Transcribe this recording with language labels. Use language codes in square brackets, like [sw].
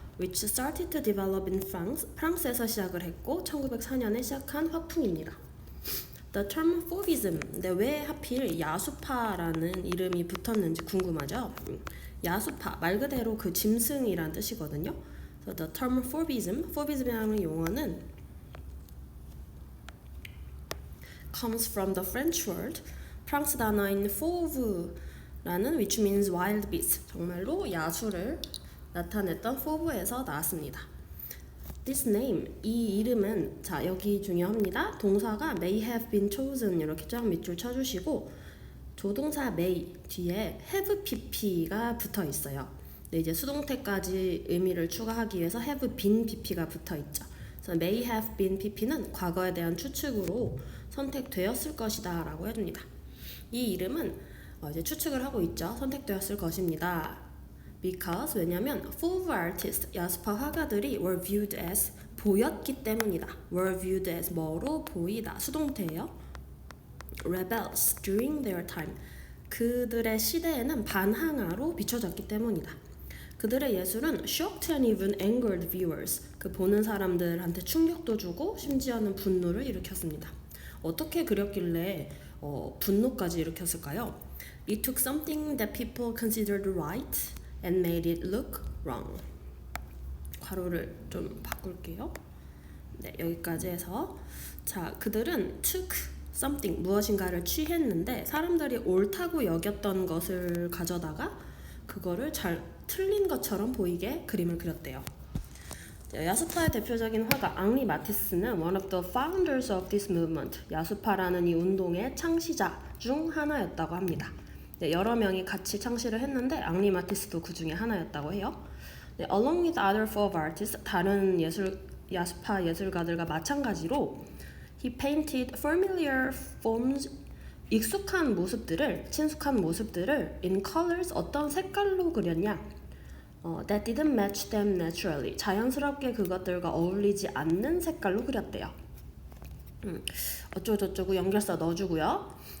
[en] Which started to develop in France, [ko] 프랑스에서 시작을 했고 1904년에 시작한 화풍입니다. [en] The term Fauvism, [ko] 근데 왜 하필 야수파라는 이름이 붙었는지 궁금하죠? 야수파, 말 그대로 그 짐승이란 뜻이거든요. [en] So the term Fauvism이라는 용어는 comes from the French word [ko] 프랑스 단어인 [en] fauve라는 which means wild beast, [ko] 정말로 야수를 나타냈던 [en] fauve에서 [ko] 나왔습니다. This name, 이 이름은, 자 여기 중요합니다. 동사가 [en] may have been chosen [ko] 이렇게 쫙 밑줄 쳐주시고 조동사 may 뒤에 have pp가 붙어 있어요. 네, 이제 수동태까지 의미를 추가하기 위해서 have been pp가 붙어 있죠. 그래서 may have been pp는 과거에 대한 추측으로 선택되었을 것이다 라고 해줍니다. 이 이름은 이제 추측을 하고 있죠. 선택되었을 것입니다. [en] Because, [ko] 왜냐면 [en] fauve artists, [ko] 야수파 화가들이 [en] were viewed as, [ko] 보였기 때문이다. [en] were viewed as [ko] 뭐로 보이다, 수동태예요. [en] rebels during their time, [ko] 그들의 시대에는 반항아로 비춰졌기 때문이다. 그들의 예술은 [en] shocked and even angered viewers, [ko] 그 보는 사람들한테 충격도 주고 심지어는 분노를 일으켰습니다. 어떻게 그렸길래 분노까지 일으켰을까요? [en] It took something that people considered right and made it look wrong. [ko] 괄호를 좀 바꿀게요. 네, 여기까지 해서 자, 그들은 [en] took something [ko] 무엇인가를 취했는데 사람들이 옳다고 여겼던 것을 가져다가 그거를 잘 틀린 것처럼 보이게 그림을 그렸대요. 야수파의 대표적인 화가 앙리 마티스는 [en] one of the founders of this movement, [ko] 야수파라는 이 운동의 창시자 중 하나였다고 합니다. 네, 여러 명이 같이 창시를 했는데 앙리 마티스도 그 중에 하나였다고 해요. 네, [en] along with other folk artists, [ko] 다른 야수파 예술가들과 마찬가지로 [en] he painted familiar forms, [ko] 익숙한 모습들을, 친숙한 모습들을 [en] in colors, [ko] 어떤 색깔로 그렸냐? [en] That didn't match them naturally. [ko] 자연스럽게 그것들과 어울리지 않는 색깔로 그렸대요. 어쩌고저쩌고 연결사 넣어주고요.